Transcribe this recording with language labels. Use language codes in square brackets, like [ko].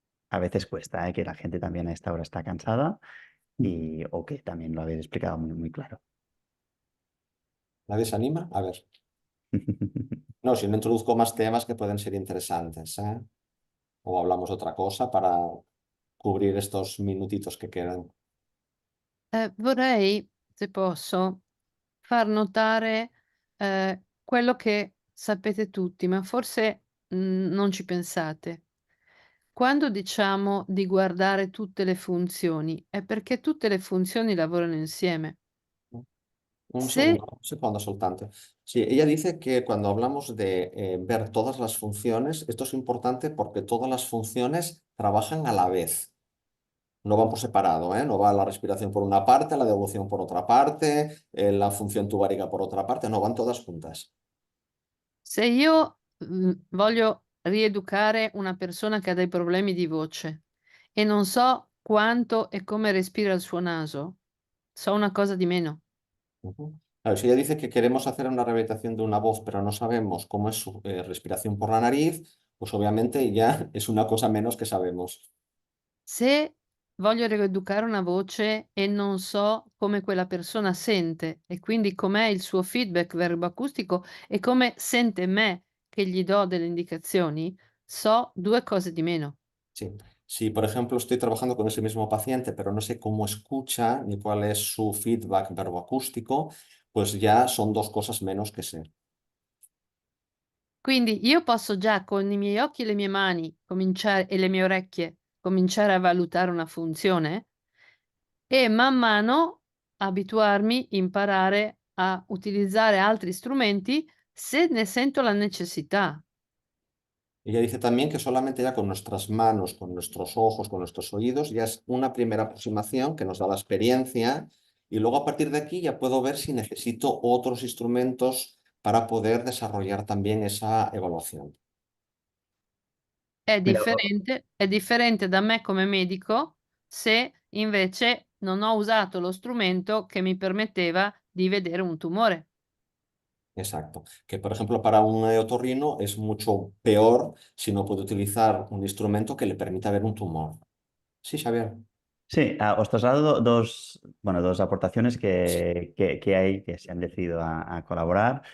[es] A veces cuesta, ¿eh? Que la gente también a esta hora está cansada o que también lo habéis explicado muy, muy claro. ¿Nadie se anima? A ver. No, si no introduzco más temas que pueden ser interesantes, ¿eh? O hablamos otra cosa para cubrir estos minutitos que quedan. [it] Vorrei, se posso, far notare, quello che sapete tutti, ma forse, non ci pensate. Quando diciamo di guardare tutte le funzioni, è perché tutte le funzioni lavorano insieme. Se [es] Un segundo soltanto. Sí, ella dice que cuando hablamos de ver todas las funciones, esto es importante porque todas las funciones trabajan a la vez. No van por separado, ¿eh? No va la respiración por una parte, la devolución por otra parte, la función tubárica por otra parte, no, van todas juntas. [it] se io, voglio rieducare una persona che ha dei problemi di voce e non so quanto e come respira il suo naso, so una cosa di meno. Ujú. [es] Claro, si ella dice que queremos hacer una rehabilitación de una voz, pero no sabemos cómo es su respiración por la nariz, pues obviamente ya es una cosa menos que sabemos. [it] Se voglio rieducare una voce e non so come quella persona sente e quindi com'è il suo feedback verboacustico e come sente me che gli do delle indicazioni, so 2 cose di meno. [es] Sí. Si, por ejemplo, estoy trabajando con ese mismo paciente, pero no sé cómo escucha ni cuál es su feedback verboacústico, pues ya son dos cosas menos que sé. [it] Quindi io posso già con i miei occhi e le mie mani cominciare e le mie orecchie cominciare a valutare una funzione e man mano abituarmi, imparare a utilizzare altri strumenti se ne sento la necessità. [es] Ella dice también que solamente ya con nuestras manos, con nuestros ojos, con nuestros oídos, ya es una primera aproximación que nos da la experiencia y luego a partir de aquí ya puedo ver si necesito otros instrumentos para poder desarrollar también esa evaluación. Mira, [it] È differente da me come medico se invece non ho usato lo strumento che mi permetteva di vedere un tumore. [es] Exacto. Que, por ejemplo, para un otorrino es mucho peor si no puede utilizar un instrumento que le permita ver un tumor. Sí, Xavier. Sí, os traslado bueno, dos aportaciones que hay que se han decidido a colaborar.